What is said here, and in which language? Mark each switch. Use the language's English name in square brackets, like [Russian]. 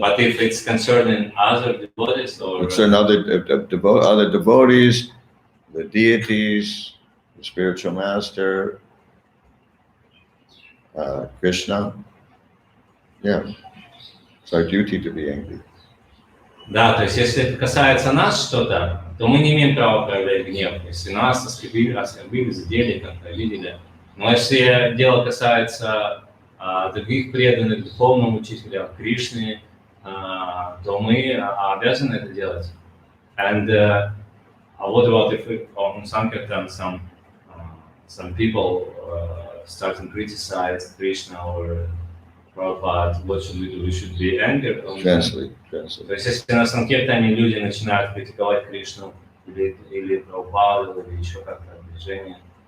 [English] But if it's concerning other devotees or Concern other devotees, the deities, the spiritual master, Krishna. Yeah, it's our duty to be angry. [Russian] да, то есть если это касается нас что-то, то мы не имеем права проявлять гнев. Если нас оскорбили, задели, как-то обидели. Но если дело касается других преданных, духовного учителя, Кришны, то мы обязаны это делать. [English] And what about if on Sankirtan some people start to criticize Krishna or Prabhupada, what should we do? We should be angry. Translate. [Russian] То есть если на Санкиртане люди начинают критиковать Кришну или Прабхупаду, или еще как-то движение,